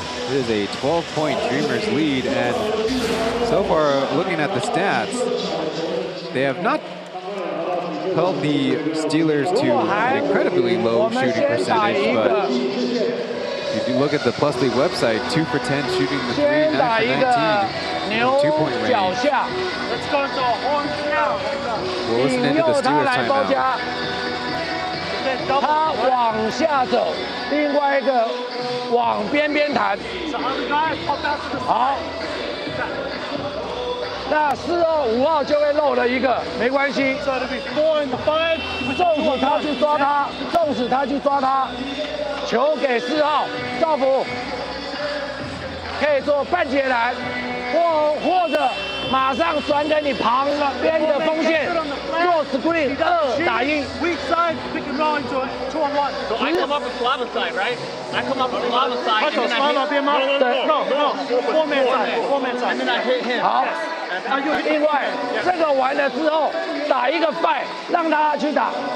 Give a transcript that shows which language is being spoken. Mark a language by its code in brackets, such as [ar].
[en] It is a 12-point Dreamers lead, and so far, looking at the stats, they have not held the Steelers to an incredibly low shooting percentage, but if you look at the Plus League website, 2 for 10 shooting the 3, 9 for 19, 2-point range. We'll listen into the Steelers timeout. [zh] 他往下走，另外一个往边边弹。好，那4号、5号就会漏了一个，没关系。纵使他去抓他，纵使他去抓他，球给4号赵福，可以做半截篮，或者马上转给你旁边的锋线做 screen 2打1。 [en] Weak side, pick and roll into 2-on-1. So I come up with Slava's side, right? I come up with Slava's side. [zh] 他走Slava边吗？ 对 [en] ，no， [zh] 后面站。 [en] And then I hit him. [zh] 好。另外，这个完了之后打一个 5， 让他去打。